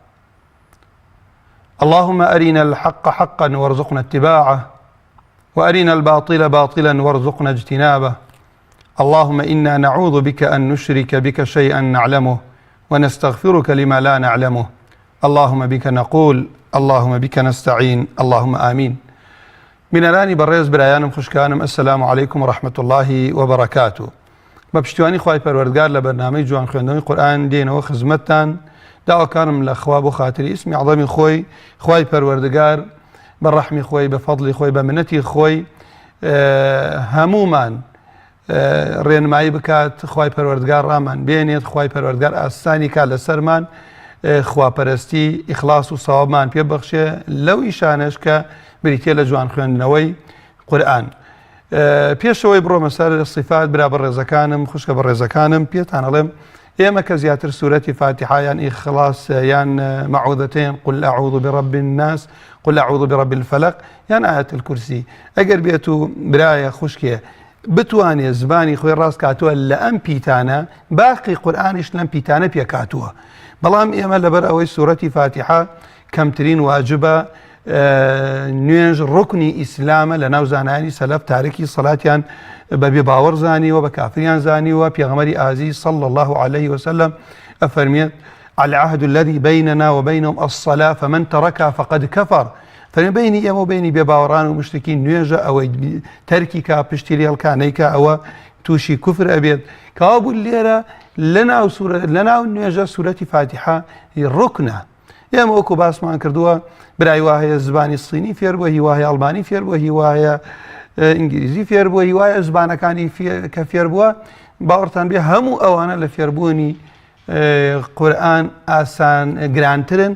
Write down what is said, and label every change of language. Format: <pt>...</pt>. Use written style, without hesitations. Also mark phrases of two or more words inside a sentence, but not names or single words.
<ar>اللهم أرنا الحق حقا وارزقنا اتباعه، وأرنا الباطل باطلا وارزقنا اجتنابه. اللهم إنا نعوذ بك أن نشرك بك شيئا نعلمه ونستغفرك لما لا نعلمه. اللهم بك نقول، اللهم بك نستعين، اللهم آمين.</ar> <ckb>بنەرانی بەڕێز برایانم خوشکانم،</ckb> <ar>السلام عليكم ورحمة الله وبركاته.</ar> <ckb>بەپشتیوانی خوای پەروەردگار لە بەرنامەی جوان خوێندنەوەی قورئان دێنەوە خزمەتتان. داواکارم لە خوا بۆ خاتری ئیسمی عەظەمی خۆی خوای پەروەردگار بە ڕەحمی خۆی، بە فەضلی خۆی، بە منەتی خۆی هەموومان ڕێنمایی بکات. خوای پەروەردگار ڕامان بێنێت، خوای پەروەردگار ئاسانی کات لەسەرمان، خواپەرستی، ئیخلاس و سەوابمان پێبەخشێ لەو ئیشانەش کە بریتێ لە جوان خوێندنەوەی قورئان. پێشەوەی بڕۆمە سەر صفات، برا بەڕێزەکانم، خوشکە بەڕێزەکانم، پێتان ئەڵێم ئێمە کە زیاتر سوورەتی فاتحە یان ئیخلاس یان مەعوذەتەین،</ckb> <ar>قل أعوذ برب الناس، قل أعوذ برب الفلق</ar> <ckb>یان ئایەت الکورسی، ئەگەر بێت و برایە خوشکێ بتوانێ زبانی خۆی ڕاست کاتووە لە ئەم پیتانە، باقی قورئانیش لەم پیتانە پێکاتووە. بەڵام ئێمە لەبەر ئەوەی سوورەتی فاتحە کەمترین واجبە، نوێژ ڕوکنی ئیسلامە لە ناو زانایانی سەلەف، تارکی سەڵاتیان بەبێ باوەڕ زانیوە، بە کافریان زانیوە. پێغەمبەری ئازیز</ckb> <ar>صلى الله عليه وسلم ئەفەرمێت العهد الذي بيننا وبينهم الصلاة فمن تركها فقد كفر.</ar> <ckb>فەرمێ بینی ئێمە و بینی بێ باوەڕان و مشتکی نوێژە، ئەوەی تەرکی کا، پشتی لێ هەڵکانەی کە ئەوە تووشی کوفر ئەبێت. کەوا بوو لێرە لە ناو نوێژە سوورەتی فاتحە ڕوکنە. ئێمە وەکو باسمان کردووە، برای وایە زبانی سینی فێر بووە، هیوایە ئەڵمانی فێر بووە، هیوایە ئینگلیزی فێر بووە، هیوایە زبانەکانی کە فێر بووە، باوەڕتان بێ هەموو ئەوانە لە فێربوونی قورئان ئاسان گرانترن.</ckb>